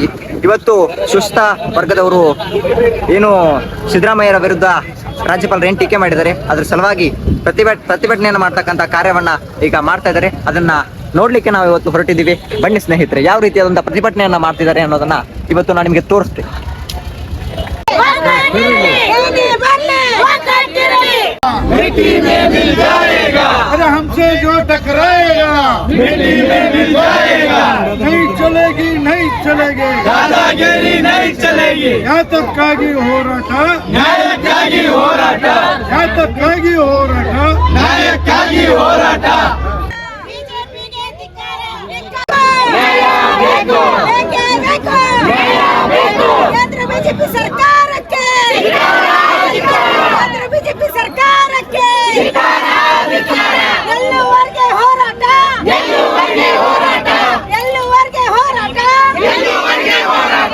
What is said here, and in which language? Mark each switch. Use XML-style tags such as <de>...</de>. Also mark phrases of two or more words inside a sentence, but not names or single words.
<kn>ಇವತ್ತು ಸುಸ್ತ ವರ್ಗದವರು ಏನು ಸಿದ್ದರಾಮಯ್ಯರ ವಿರುದ್ಧ ರಾಜ್ಯಪಾಲರು ಏನು ಟೀಕೆ ಮಾಡಿದ್ದಾರೆ, ಅದ್ರ ಸಲುವಾಗಿ ಪ್ರತಿಭಟನೆಯನ್ನು ಮಾಡ್ತಕ್ಕಂಥ ಕಾರ್ಯವನ್ನ ಈಗ ಮಾಡ್ತಾ ಇದ್ದಾರೆ. ಅದನ್ನ ನೋಡ್ಲಿಕ್ಕೆ ನಾವು ಇವತ್ತು ಹೊರಟಿದ್ದೀವಿ. ಬನ್ನಿ ಸ್ನೇಹಿತರೆ, ಯಾವ ರೀತಿಯಾದಂತಹ ಪ್ರತಿಭಟನೆಯನ್ನ ಮಾಡ್ತಿದ್ದಾರೆ ಅನ್ನೋದನ್ನ ಇವತ್ತು ನಾನು ನಿಮಗೆ ತೋರಿಸ್ತೀನಿ.</kn> <hi>मिट्टी में मिल जाएगा, अरे हमसे जो टकराएगा मिट्टी में मिल जाएगा। नहीं चलेगी, नहीं चलेगी, दादागिरी नहीं चलेगी।</hi> <kn>ನ್ಯಾಯಕ್ಕಾಗಿ ಹೋರಾಟ, ನ್ಯಾಯಕ್ಕಾಗಿ ಹೋರಾಟ, ನ್ಯಾಯಕ್ಕಾಗಿ ಹೋರಾಟ, ನ್ಯಾಯಕ್ಕಾಗಿ ಹೋರಾಟ. ಬಿಜೆಪಿಗೆ ಧಿಕ್ಕಾರ, ನ್ಯಾಯ ಬೇಕು, ನ್ಯಾಯ ಬೇಕು. ಕೇಂದ್ರ ಬಿಜೆಪಿ ಸರ್ಕಾರಕ್ಕೆ ಕೇಂದ್ರ ಬಿಜೆಪಿ ಸರ್ಕಾರಕ್ಕೆ ಎಲ್ಲುವರೆಗೆ ಹೋರಾಟ, ಎಲ್ಲುವರೆಗೆ ಹೋರಾಟ, ಎಲ್ಲುವರೆಗೆ ಹೋರಾಟ, ಎಲ್ಲುವರೆಗೆ ಹೋರಾಟ.</kn>